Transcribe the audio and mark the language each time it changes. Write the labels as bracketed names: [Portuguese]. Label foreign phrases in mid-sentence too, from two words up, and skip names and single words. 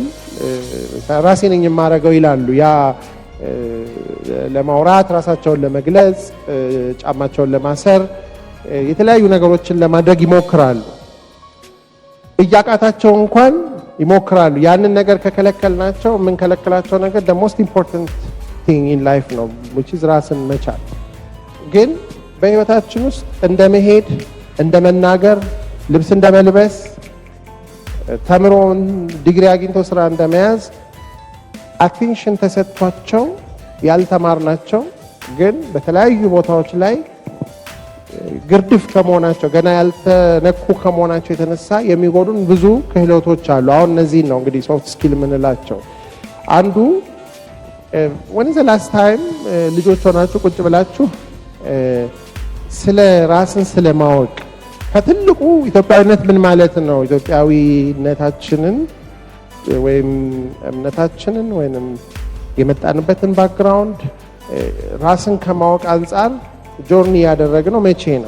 [Amharic] ራሴ ነኝ የማረገው ይላሉ። ያ ለማውራት ራሳቸውን ለመግለጽ ጫማቸውን ለማሰር የተለያዩ ነገሮችን ለማድረግ ይሞክራሉ። እያቃታቸው እንኳን ይሞክራሉ። ያንን ነገር ከከለከልናቸው ምን ከለከላቸው ነገር [English] the most important thing in life [Amharic] ነው [English] which is [Amharic] ራስን መቻል። ግን በህይወታችን ውስጥ እንደ መሄድ፣ እንደ መናገር፣ ልብስ እንደ መልበስ፣ ተምሮ ዲግሪ አግኝቶ ስራ እንደመያዝ አቴንሽን ተሰጥቷቸው ያልተማርናቸው ግን በተለያዩ ቦታዎች ላይ ግርድፍ ከመሆናቸው ገና ያልተነኩ ከመሆናቸው የተነሳ የሚጎዱን ብዙ ክህሎቶች አሉ። አሁን እነዚህ ነው እንግዲህ [English] soft skill [Amharic] የምንላቸው። አንዱ [English] when is the last time [Amharic] ልጆች ሆናችሁ ቁጭ ብላችሁ ስለ ራስን ስለማወቅ ከትልቁ ኢትዮጵያዊነት ምን ማለት ነው፣ ኢትዮጵያዊነታችንን ወይም እምነታችንን ወይም የመጣንበትን ባክግራውንድ ራስን ከማወቅ አንፃር ጆርኒ ያደረግነው መቼ ነው?